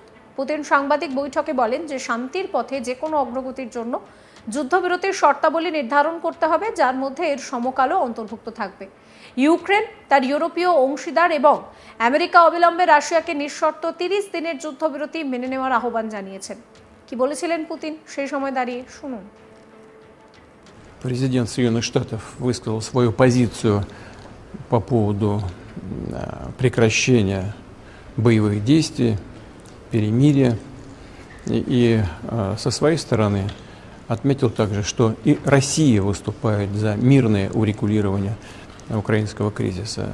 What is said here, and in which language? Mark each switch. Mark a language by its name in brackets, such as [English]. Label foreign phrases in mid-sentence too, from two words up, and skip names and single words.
[Bangla] পুতিন সাংবাদিক বৈঠকে বলেন যে শান্তির পথে যে কোনো অগ্রগতির জন্য যুদ্ধবিরতির শর্তাবলী নির্ধারণ করতে হবে, যার মধ্যে এর সমকালও অন্তর্ভুক্ত থাকবে। ইউক্রেন তার ইউরোপীয় অংশীদার এবং আমেরিকা অবিলম্বে রাশিয়াকে নিঃশর্ত 30 দিনের যুদ্ধবিরতি মেনে নেওয়ার আহ্বান জানিয়েছেন। কি বলেছিলেন পুতিন সেই সময় দাঁড়িয়ে, শুনুন। [Russian] Президент Соединенных Штатов высказал свою позицию по поводу прекращения боевых действий, перемирия. И со своей стороны отметил также, что и Россия выступает за мирное урегулирование украинского кризиса.